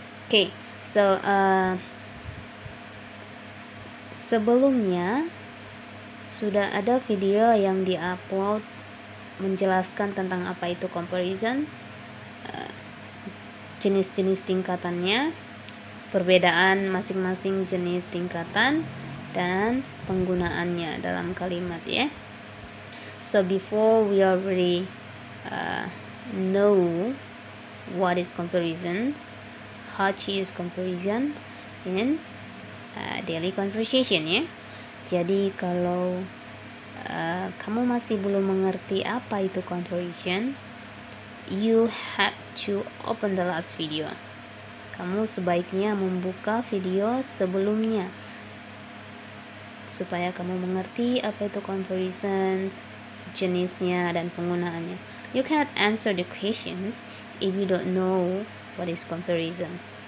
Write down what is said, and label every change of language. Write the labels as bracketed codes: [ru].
[id] Okay, so sebelumnya sudah ada video yang diupload menjelaskan tentang apa itu comparison, jenis-jenis tingkatannya, perbedaan masing-masing jenis tingkatan, dan penggunaannya dalam kalimat, ya. [en] So before we already know what is comparison, how to use comparison in daily conversation, ya. [id] Jadi kalau kamu masih belum mengerti apa itu comparison, [en] you have to open the last video. [id] Kamu sebaiknya membuka video sebelumnya supaya kamu mengerti apa itu comparison, jenisnya dan penggunaannya. [en] You cannot answer the questions if you don't know what is comparison.